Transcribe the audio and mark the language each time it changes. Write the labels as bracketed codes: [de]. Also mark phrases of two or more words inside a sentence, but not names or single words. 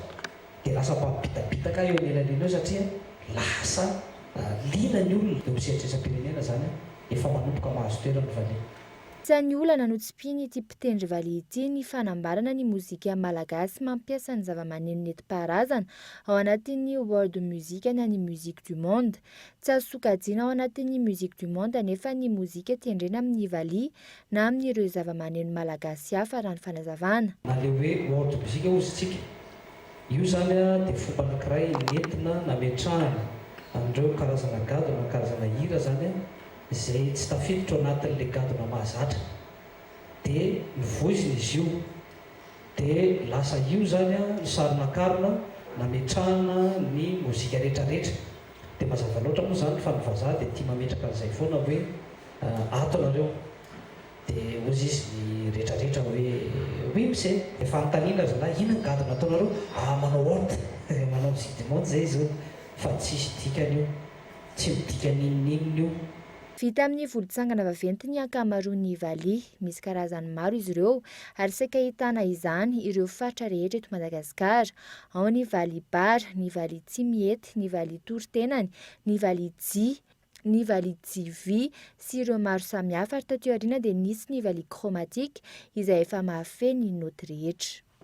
[mg] Dia lasa mpabitabitaka eo anelan'iny eo satria lasa liana ny olona. Eo sehatra isam-pirenena izany efa manomboka mahazo toerana ny Valia. Isan'ny olana no tsy piny ity mpitendry Valia ity ny fanambarana ny mozika malagasy mampiasa ny zavamaneno nentim-paharazana ao anatin'ny [en] world music [mg] na ny [fr] musique du monde. [mg] Tsy azo sokajiana ao anatin'ny [fr] musique du monde [mg] anefa ny mozika tendrena amin'ny Valia na amin'ireo zavamaneno malagasy hafa raha ny fanazavana. Na ilay hoe [en] world music [mg] hozy isika io zany dia fomba anankiray nentina nametrahana amin'ireo karazana gadona karazana hira zany izay tsy tafiditra ao anatin'ilay gadona mahazatra dia nivoizina izy io dia lasa io zany sarinakarona nametrahana ny mozika rehetrarehetra. Dia mazava loatra moa zany fa ny vazaha dia tia mametraka an'izay foana hoe ato nareo dia ozy izy ny rehetrarehetra hoe [fr] oui monsieur [mg] efa antaniana zalahy ina ny gadona ataonareo manao orte manao [fr] musique du monde [mg] zay izy fa tsisy dikany io tsy midika ninninina io. Vita amin'ny volontsangana vaventy ny ankamaroan'ny Valia, misy karazany maro izy ireo ary saika ahitana izany ireo faritra rehetra eto Madagasikara. Ao ny Valia Bara, ny Valia Tsimiety, ny Valia Toritenany, ny Valia Jia, ny Valia Jivy sy ireo maro samihafa ary taty aoriana dia nisy ny Valia Chromatique izay efa mahafeno ny noty rehetra.